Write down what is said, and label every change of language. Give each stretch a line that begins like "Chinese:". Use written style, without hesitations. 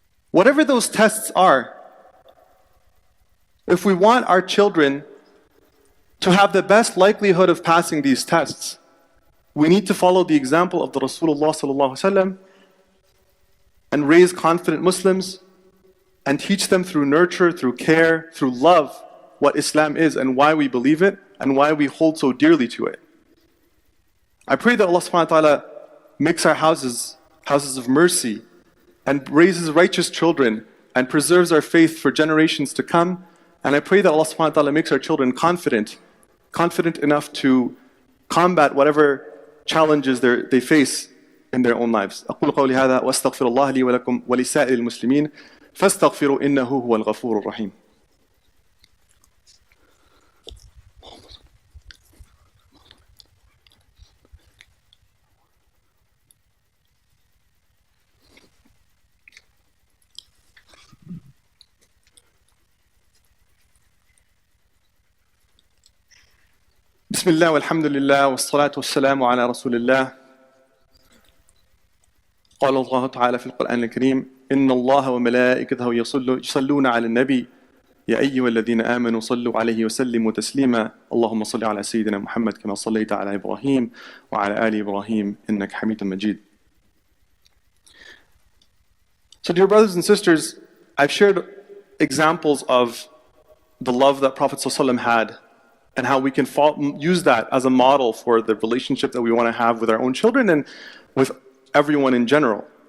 English: Whatever those tests are, if we want our children to have the best likelihood of passing these tests, we need to follow the example of the Rasulullah sallallahu alaihi wasallam and raise confident Muslims and teach them through nurture, through care, through love, what Islam is and why we believe it and why we hold so dearly to it. I pray that Allah subhanahu wa ta'ala makes our houses houses of mercy, and raises righteous children, and preserves our faith for generations to come. And I pray that Allah subhanahu wa ta'ala makes our children confident enough to combat whatever challenges they face in their own lives.
Arabic: أقول قولي هذا وأستغفر الله لي ولكم ولسائر المسلمين فاستغفروا إنه هو الغفور الرحيم. بسم الله والحمد لله والصلاة والسلام على رسول الله. قال الله تعالى في القرآن الكريم إن الله وملائكته يصلون على النبي يا أيها الذين آمنوا صلوا عليه وسلموا تسليما اللهم صل على سيدنا محمد كما صليت على إبراهيم وعلى آل إبراهيم إنك حميد مجيد.
English: So dear brothers and sisters, I've shared examples of the love that Prophet ﷺ had and how we can use that as a model for the relationship that we want to have with our own children and with everyone in general.